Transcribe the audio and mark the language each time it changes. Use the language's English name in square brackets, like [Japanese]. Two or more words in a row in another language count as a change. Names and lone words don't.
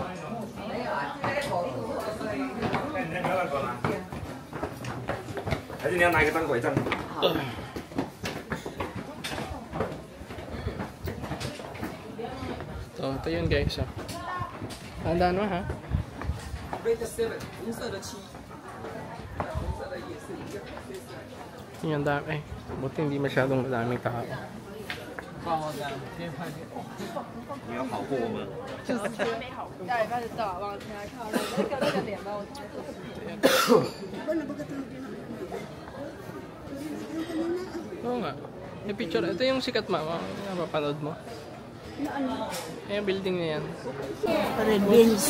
[Filipino] So, ito yun guys. Tandaan mo, ha? Yan dami. Buti hindi masyadong madaming tao. [Chinese] 你要好过我们。 [Filipino] Oo nga. May picture. Ito yung sikat, mama. Napapanood mo. Yung building na yan. [English] Red beans.